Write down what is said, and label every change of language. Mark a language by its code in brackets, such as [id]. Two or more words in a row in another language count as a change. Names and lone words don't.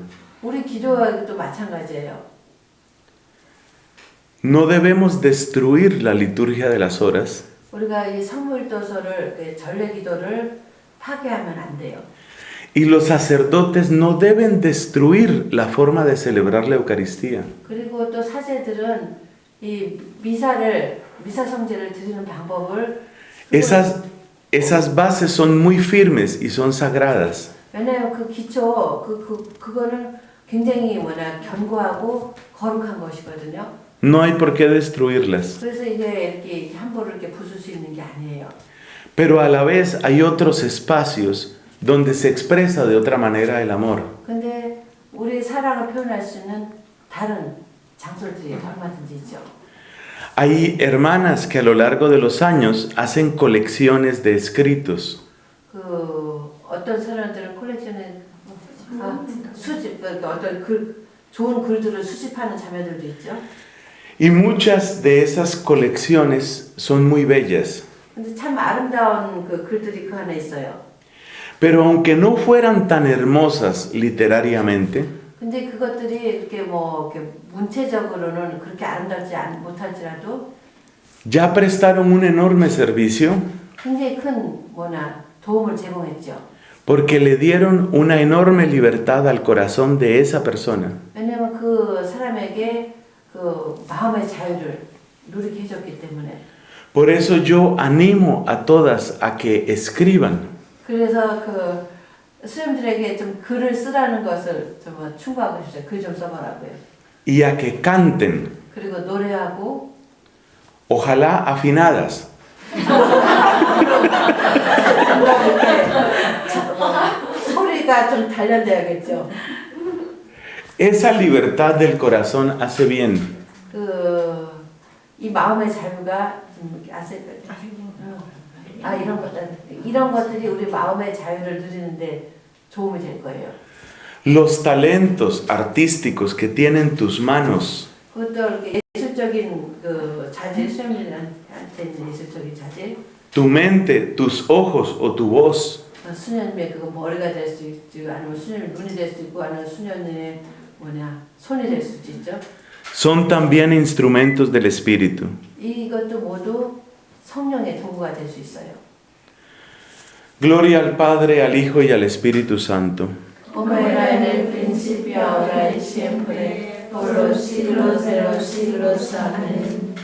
[ko] 우리 기도도 마찬가지예요. [es] No debemos destruir la liturgia de las horas, [ko] 우리가 이 성물도서를 전래 기도를 파괴하면 안 돼요. [es] y los sacerdotes no deben destruir la forma de celebrar la Eucaristía. [ko] 그리고 또 사제들은 이 미사 성제를 드리는 방법을 [es] Esas bases son muy firmes y son sagradas. [ko] 왜냐하면 그 기초 그거는 굉장히 견고하고 거룩한 것이거든요. [es] No hay por qué destruirlas. [ko] 그래서 이게 이렇게 함부로 이렇게 부술 수 있는 게 아니에요. [es] Pero a la vez hay otros espacios donde se expresa de otra manera el amor. [ko] 근데 우리 사랑을 표현할 수 있는 다른 장소들이 얼마든지 있죠. [es] Hay hermanas que a lo largo de los años hacen colecciones de escritos. [ko] 어떤 사람들은 콜렉션에 수집 어떤 좋은 글들을 수집하는 자매들도 있죠. [es] Y muchas de esas colecciones son muy bellas. [ko] 근데 참 아름다운 글들이 그 안에 있어요. [es] Pero aunque no fueran tan hermosas literariamente, [ko] 근데 그것들이 이렇게 이렇게 문체적으로는 그렇게 아름답지 못할지라도 [es] ya prestaron un enorme servicio [ko] 굉장히 큰 도움을 제공했죠. [es] porque le dieron una enorme libertad al corazón de esa persona. [ko] 왜냐면 그 사람에게 마음의 자유를 누리게 해줬기 때문에. [es] Por eso yo animo a todas a que escriban. [ko] 그래서 수님들에게 좀 글을 쓰라는 것을 좀 충고하고 싶어요. 글 좀 써보라고요. [es] Y a que canten. [ko] 그리고 노래하고. [es] Ojalá afinadas. [ko] 소리가 좀 단련돼야겠죠. [es] Esa libertad del corazón hace bien. [ko] 이 마음의 자유가 이런 것들이 우리 마음의 자유를 누리는데 도움이 될 거예요. [es] Los talentos artísticos que tienen tus manos. [ko] 그것도 예술적인 자질, 수녀님한테 있는 예술적인 자질. [es] Tu mente, tus ojos o tu voz. [ko] 수녀님의 머리가 될 수 있고, 아니면 수녀님 눈이 될 수 있고, 아니면 수녀님의 손이 될 수도 있죠. [es] Son también instrumentos del Espíritu. [ko] 이것도 모두 성령의 도구가 될 수 있어요. [es] Gloria al Padre, al Hijo y al Espíritu Santo. Como era en el principio, ahora y siempre, por los siglos de los siglos. Amén.